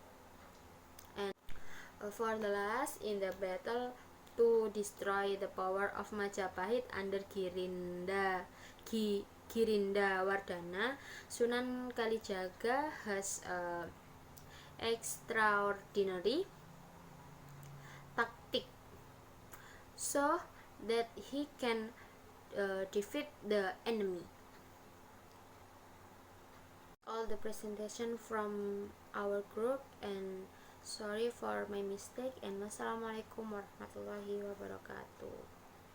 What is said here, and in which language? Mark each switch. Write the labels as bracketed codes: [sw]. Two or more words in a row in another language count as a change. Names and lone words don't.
[en] And for the last, in the battle to destroy the power of Majapahit under Girinda Wardana, Sunan Kalijaga has extraordinary tactic so that he can defeat the enemy. All the presentation from our group, and sorry for my mistake, and [ar] والسلام عليكم ورحمة الله وبركاته.